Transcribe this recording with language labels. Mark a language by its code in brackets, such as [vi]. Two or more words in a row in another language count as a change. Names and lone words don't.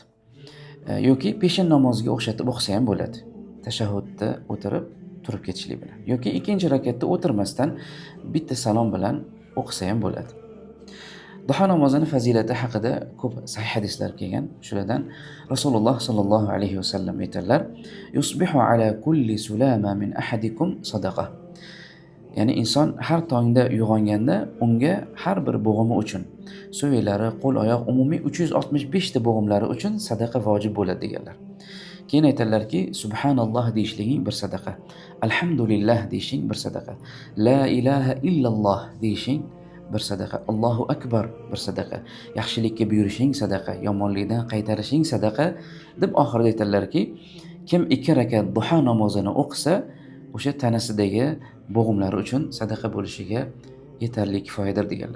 [uz] Yoki peshin namoziga o'xshatib o'qisa ham bo'ladi. Tashahhudda o'tirib turib ketishlik bilan. Yoki ikkinchi rakatda o'tirmasdan bitta salom bilan o'qisa ham bo'ladi. Duha namozini fazilati haqida ko'p sahih hadislar kelgan. Shulardan Rasululloh [ar] صلى الله عليه وسلم [uz] aytadilar: [ar] "يصبح على كل سلامى من أحدكم صدقة." [uz] Ya'ni inson har tongda uyg'onganda unga har bir bo'g'imi uchun, so'ylari, qo'l-oyoq, umumiy 365 ta bo'g'imlari uchun sadaqa vojib bo'ladi deganlar. Keyin aytadilarki, subhanalloh deyishliging bir sadaqa, alhamdulillah deyishing bir sadaqa, [ar] لا إله إلا الله [uz] deyishing bir sadaqa, [ar] الله أكبر [uz] bir sadaqa, yaxshilikka buyurishing sadaqa, yomonlikdan qaytarishing sadaqa deb oxirida aytadilarki, kim 2 rakat duha namozini o'qisa, o'sha tanasidagi bo'g'imlari uchun sadaqa bo'lishiga yetarli kifoyadir deganlar.